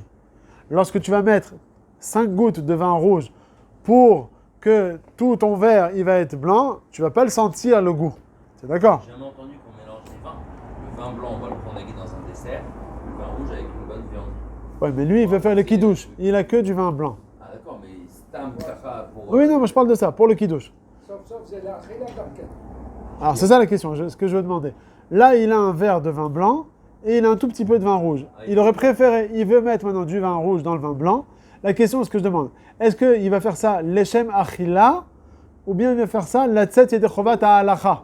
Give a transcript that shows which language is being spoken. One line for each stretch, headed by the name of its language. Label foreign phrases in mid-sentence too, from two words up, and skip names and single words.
French: Lorsque tu vas mettre 5 gouttes de vin rouge pour que tout ton verre il va être blanc, tu vas pas le sentir le goût. C'est d'accord? J'ai jamais entendu qu'on mélange vin blanc, on va le prendre dans un dessert, le vin rouge avec une bonne viande. Ouais, mais lui, il veut faire le kidouche. Il a que du vin blanc. Ah d'accord, mais stam kafa pour... Oui, non, moi je parle de ça, pour le kidouche.
Hebrew: סוף סוף זה להאכיל גם כן.
French: Alors, c'est ça la question, ce que je veux demander. Là, il a un verre de vin blanc et il a un tout petit peu de vin rouge. Il aurait préféré, il veut mettre maintenant du vin rouge dans le vin blanc. La question, ce que je demande, est-ce qu'il va faire ça
Hebrew: לשם אכילה
French: ou bien il va faire ça
Hebrew: לצאת ידי חובת ההלכה?